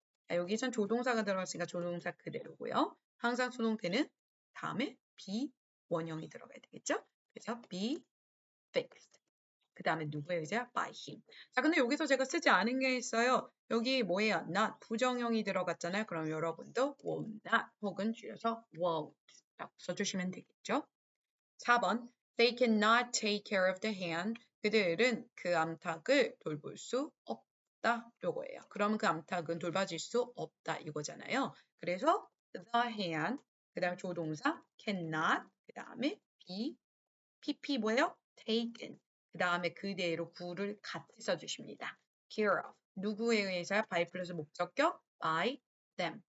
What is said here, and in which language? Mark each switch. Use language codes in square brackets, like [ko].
[ko] 여기선 조동사가 들어갔으니까 조동사 그대로고요. 항상 수동태는 다음에 be 원형이 들어가야 되겠죠. 그래서 [en] be fixed. [ko] 그 다음에 누구에 의해서? [en] by him. [ko] 자, 근데 여기서 제가 쓰지 않은 게 있어요. 여기 뭐예요? not 부정형이 들어갔잖아요. 그럼 여러분도 [en] will not [ko] 혹은 줄여서 [en] won't [ko] 라고 써주시면 되겠죠. [en] 4번 They cannot take care of the hand. [ko] 그들은 그 암탉을 돌볼 수 없다. 요거예요. 그러면 그 암탉은 돌봐줄 수 없다. 이거잖아요. 그래서 [en] the hand, [ko] 그 다음에 조동사 cannot, 그 다음에 be, pp 뭐예요? [en] taken. [ko] 그 다음에 그대로 구를 같이 써주십니다. [en] care of. [ko] 누구에 의해서요? [en] by [ko] 플러스 목적격 [en] by them.